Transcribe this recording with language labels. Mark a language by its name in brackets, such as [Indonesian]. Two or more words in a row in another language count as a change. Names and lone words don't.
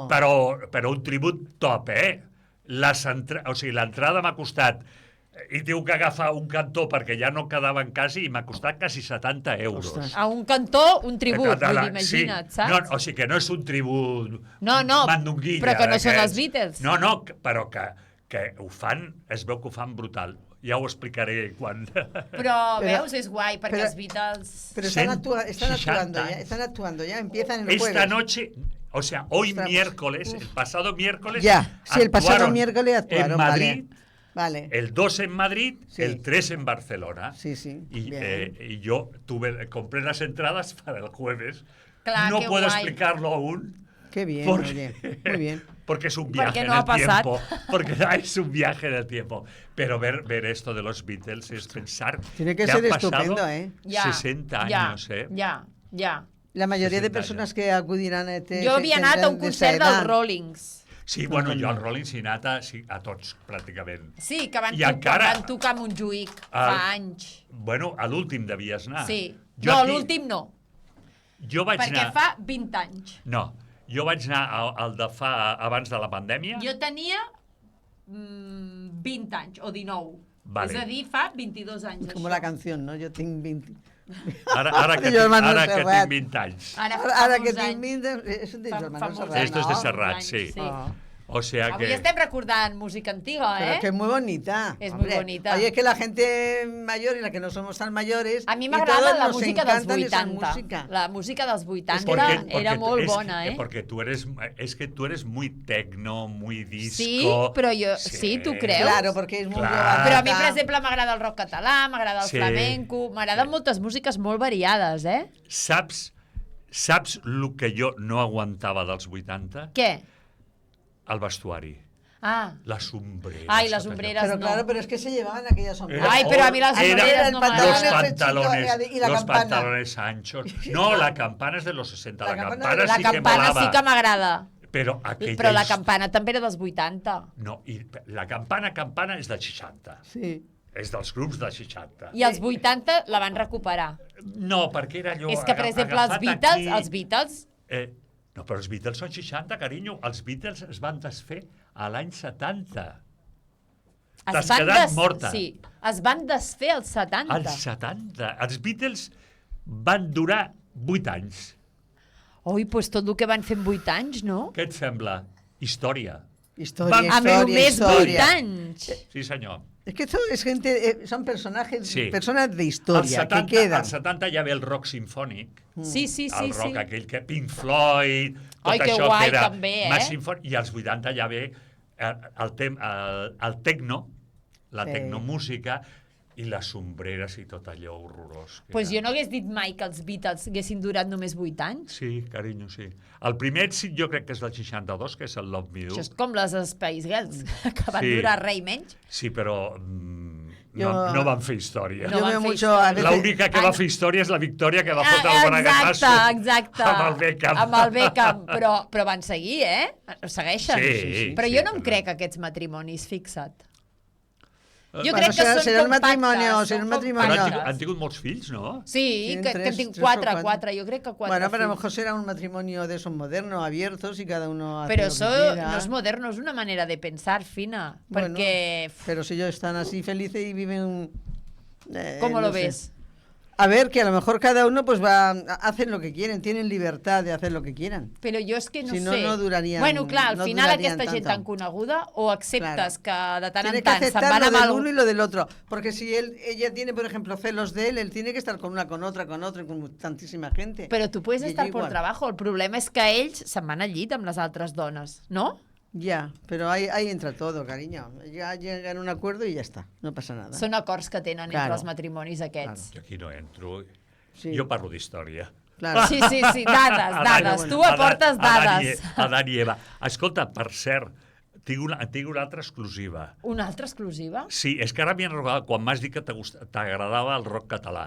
[Catalan] però un tribut top, o sigui, l'entrada m'ha costat i tinc que agafar un cantó perquè ja no quedaven quasi i m'ha costat quasi 70 euros. Ostres. A un cantó, un tribut, Català, vull dir, imagina't, sí. saps? No, o sigui que no és un tribut No, mandonguilla. però que no són d'aquests. els Beatles. No, però que ho fan, es veu que ho fan brutal. Ja ho explicaré quan... Però, veus, és guai, perquè però- els Beatles... [Spanish] Pero 60 están actuando ya, empiezan el jueves. Esta noche, o sea, hoy Ostras, miércoles, el pasado miércoles... Ya, sí, el pasado actuaron miércoles actuaron, en Madrid, Vale. el 2 en Madrid, Sí. el 3 en Barcelona. Sí, sí, Y, bien. y yo compré las entradas para el jueves. [Catalan] Clar, no que puedo guai. explicarlo aún. [Spanish] Qué bien, Porque- oye, muy bien. Porque es un Porque viaje no en ha el pasado. tiempo. Porque es un viaje en el tiempo. Pero ver esto de los Beatles es pensar Tiene que han ser pasado estupendo, ¿eh? 60 años, ¿eh? [Catalan] Ja. La mayoría de 60 personas años. que acudirán a este... Jo havia anat a un concert dels Rollings. Sí, bueno, jo al Rolling sí he anat a tots, pràcticament. Sí, que van, I encara- van tocar a Montjuïc Ah. fa anys. Bueno, a l'últim devies anar. Sí. Jo No, aquí- l'últim no, Jo vaig perquè anar... fa 20 anys. No, jo vaig anar al de fa abans de la pandèmia. Jo tenia 20 anys, o 19. Vale. És a dir, fa 22 anys. [Spanish] Como [Catalan] això. [Spanish] la canción, ¿no? Yo tengo 20... [Catalan] Ara que, Jo, Manuel ara que Serrat. tinc 20 anys. Ara, [Spanish] Ahora [Catalan] fa [Spanish] que [Catalan] molts anys. [Spanish] te invitan... Es un de [Catalan] Fa- Joan fa Manuel molts Serrat, [Spanish] Esto es de ¿no? [Catalan] Serrat, anys, sí. sí. Ah. [Spanish] O sea [Catalan] Avui que... estem recordant música antiga, [Spanish] Pero [Catalan] eh? [Spanish] que es muy bonita. Es muy bonita. Oye, es que la gente mayor y la que no somos tan mayores... [Catalan] A mi [Spanish] y [Catalan] m'agrada [Spanish] todos la nos [Catalan] música dels [Spanish] encantan esa [Catalan] 80. [Spanish] música. [Catalan] La música dels 80 [Spanish] Porque [Catalan] era molt [Spanish] es [Catalan] bona, que- eh? [Spanish] Porque tú eres, es que tú eres muy tecno, muy disco. [Catalan] Sí, però jo... Sí, tu creus? [Spanish] Claro, porque es muy... [Catalan] Clar. Però a mi, per exemple, m'agrada el rock català, m'agrada el Sí. flamenco, m'agraden moltes músiques molt variades, eh? Saps el que jo no aguantava dels 80? Què? El vestuari. Ah. Les sombreres. Ai, les tot allò. sombreres [Spanish] Pero no. claro, pero es que se llevaban aquellas sombreras. Ay, pero a mí las Era- sombreras no me los agradan. pantalones, Y la los campana. pantalones anchos. No, la campana es de los 60. [Catalan] La, La campana campana, de- La sí que campana molava. sí que m'agrada. Però aquella... Però la campana també era dels 80. No, i la campana és dels 60. Sí. És dels grups dels 60. I els 80 la van recuperar. No, perquè era allò... És que, per exemple, els Beatles... No, però els Beatles són 60, carinyo. Els Beatles es van desfer a l'any 70. T'has quedat morta. Sí, es van desfer als 70. Als 70. Els Beatles van durar 8 anys. Ui, doncs tot el que van fer en 8 anys, no? Què et sembla? Història. Historia, Amb només 8 anys. Sí, senyor. [Spanish] Es que esto es gente, son personajes, Sí. personas de [Catalan] Als [Spanish] historia [Catalan] 70, [Spanish] que quedan. [Catalan] als 70 ja ve el rock sinfònic. Sí, sí, sí. El rock sí. aquell que Pink Floyd, tot Ai, que això guai, que era també, eh? més sinfònic, i als 80 ja ve el tecno, la Sí. tecnomúsica i les sombreres i tot allò horrorós. Doncs pues jo no hagués dit mai que els Beatles haguessin durat només 8 anys. Sí, carinyo, sí. El primer èxit jo crec que és del 62, que és el Love Me Do. Això és com les Spice Girls, que van Sí. durar res i menys. Sí, però Jo- no van fer història. No [Spanish] Yo van veo fer mucho a veces... [Catalan] L'única que va fer història és la Victòria que va fotre el braguetasso Exacte. amb el Beckham. Amb el Beckham, però van seguir, eh? Segueixen. Sí, però sí, jo no em però- crec aquests matrimonis, fixa't. Jo crec que són serà un compactes. matrimonio, serà són un Però matrimonio. compactes. han tingut molts fills, no? Sí, [Spanish] Tienen [Catalan] que tres- en tinc [Spanish] tres o quatre, cuatro. [Catalan] jo crec que quatre [Spanish] Bueno, pero a lo [Catalan] fills. [Spanish] mejor será un matrimonio de esos modernos, abiertos, y cada uno hace [Catalan] Però [Spanish] lo que [Catalan] això [Spanish] quiera. [Catalan] no és moderno, és una manera de pensar fina, [Spanish] Bueno, [Catalan] perquè... [Spanish] Pero si ellos están así felices y viven... ¿Cómo lo no sé. ves? A ver, que a lo mejor cada uno pues hacen lo que quieren, tienen libertad de hacer lo que quieran. [Catalan] Però jo és que no [Spanish] Si no, sé. no durarían- [Catalan] Bueno, clar, al [Spanish] no final durarían [Catalan] aquesta gent tanto. tan coneguda o acceptes que de tant [Spanish] Tiene [Catalan] en [Spanish] que [Catalan] tant se'n [Spanish] aceptar [Catalan] van [Spanish] lo [Catalan] amb del el... [Spanish] uno y lo del otro. Porque si ella tiene, por ejemplo, celos de él tiene que estar con una, con otra, con tantísima gente. [Catalan] Però tu puedes I [Spanish] estar [Catalan] ella [Spanish] por igual. trabajo. [Catalan] El problema és que ells se'n van al llit amb les altres dones, no? [Spanish] Ya, pero ahí entra todo, cariño. Ya llegan a un acuerdo y ya está, no pasa nada. [Catalan] Són acords que tenen [Spanish] Claro. [Catalan] entre els matrimonis aquests. Jo aquí no entro. Sí. Jo parlo d'història. [Spanish] Claro. [Catalan] Sí, dades, dades. Tu aportes dades. Adán i Eva. Escolta, per cert, tinc una altra exclusiva. Una altra exclusiva? Sí, és que ara m'hi han recordat, quan m'has dit que t'agradava el rock català.